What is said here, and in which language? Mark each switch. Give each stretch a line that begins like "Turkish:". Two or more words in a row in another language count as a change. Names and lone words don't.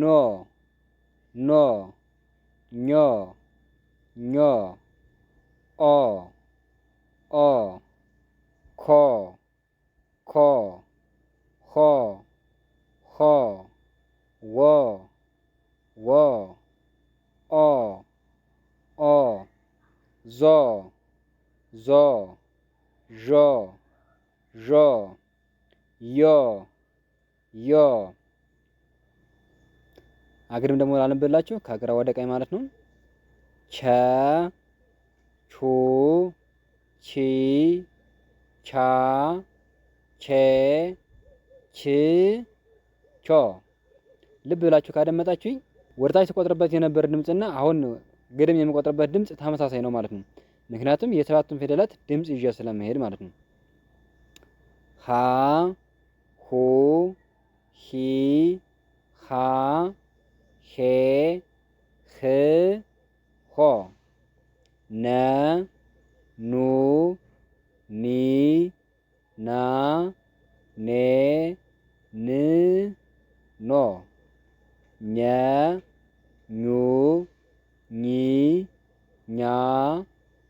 Amharic: ኖ ኞ ኞ ኦ ኦ ኮ ኮ ሆ ሆ ወ ወ ኦ ኦ ዞ ዞ ዦ ዦ ዮ ዮ አግድም ደግሞ ላንብላችሁ ከግራ ወደ ቀኝ ማለት ነው። ቸ ቹ ቺ ቻ ቼ ች ቾ። ልብ ብላችሁ ካደመጣችሁኝ ወደታች ተቆጥረበት የነበረ ድምፅና አሁን ግድም የሚቆጥርበት ድምፅ ተመሳሳይ ነው ማለት ነው። ምክንያቱም የሰባቱን ፊደላት ድምፅ ይዤ ስለመሄድ ማለት ነው። ሀ ሁ ሂ ሃ ሄ ህ ሆ ነ ኑ ኒ ና ኔ ን ኖ ኘ ኙ ኚ ኛ